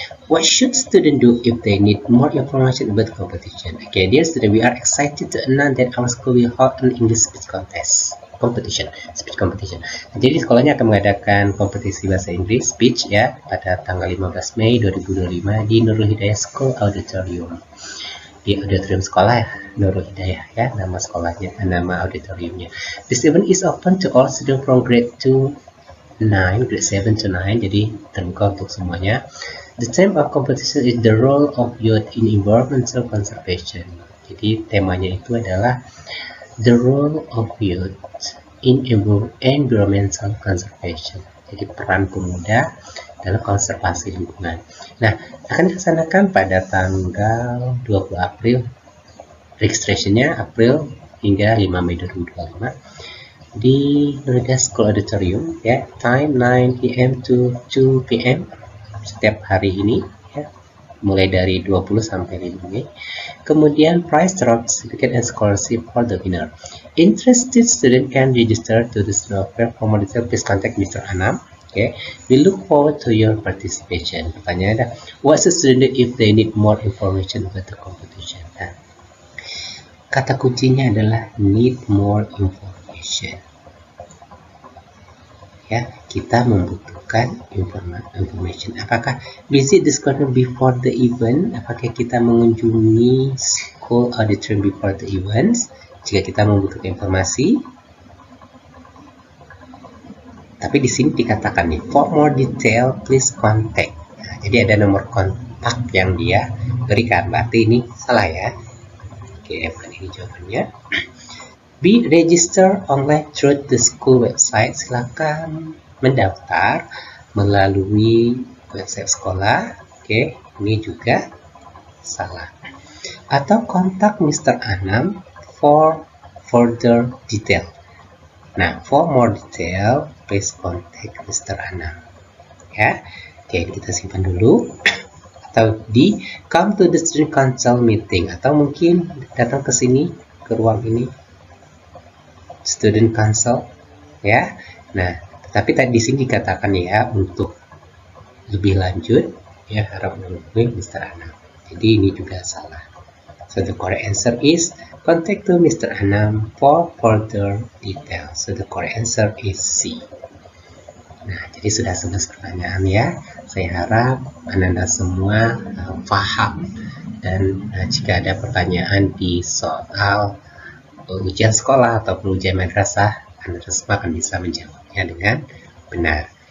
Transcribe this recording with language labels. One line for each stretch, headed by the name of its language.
English: What should students do if they need more information about competition? Okay, dear student, we are excited to announce that our school will hold an English speech competition.
Indonesian: Jadi sekolahnya akan mengadakan kompetisi bahasa Inggris speech ya pada tanggal 15 Mei 2025 di Nurul Hidayah School Auditorium. Di auditorium sekolah ya, Nurul Hidayah ya, nama sekolahnya, nama auditoriumnya.
English: This event is open to all students from grade 7 to 9,
Indonesian: jadi terbuka untuk semuanya.
English: The theme of competition is the role of youth in environmental conservation.
Indonesian: Jadi temanya itu adalah
English: the role of youth in environmental conservation.
Indonesian: Jadi peran pemuda dalam konservasi lingkungan. Nah, akan dilaksanakan pada tanggal 20 April. Registrationnya April hingga 5 Mei 2025 di Nurul Hidayah School Auditorium ya.
English: Time 9 PM to 2 PM
Indonesian: setiap hari ini ya, mulai dari 20 sampai 5 Mei. Kemudian
English: prize drop, certificate and scholarship for the winner. Interested student can register to the student welfare. For more detail, please contact Mr. Anam. Okay, we look forward to your participation.
Indonesian: Pertanyaan ada,
English: what's the student if they need more information about the competition?
Indonesian: Nah, kata kuncinya adalah need more information. Ya, kita membutuhkan information. Apakah
English: visit the school before the event?
Indonesian: Apakah kita mengunjungi
English: school auditorium before the events?
Indonesian: Jika kita membutuhkan informasi. Tapi di sini dikatakan nih,
English: for more detail please contact.
Indonesian: Nah, jadi ada nomor kontak yang dia berikan. Berarti ini salah ya. Oke, bukan ini jawabannya. B.
English: Register online through the school website.
Indonesian: Silakan mendaftar melalui website sekolah. Oke, ini juga salah. Atau kontak Mr.
English: Anam for further detail. Nah, for more detail, please contact Mr.
Indonesian: Anam. Ya, oke, kita simpan dulu. Atau di
English: come to the student council meeting,
Indonesian: atau mungkin datang ke sini, ke ruang ini, student council. Ya, nah, tapi tadi di sini dikatakan ya untuk lebih lanjut, ya harap menghubungi Mr. Anam. Jadi ini juga salah.
English: So the correct answer is contact to Mr. Anam for further details. So the correct answer is C.
Indonesian: Nah, jadi sudah 11 pertanyaan ya. Saya harap Anda semua paham, dan jika ada pertanyaan di soal ujian sekolah ataupun ujian madrasah, Anda semua akan bisa menjawabnya dengan benar.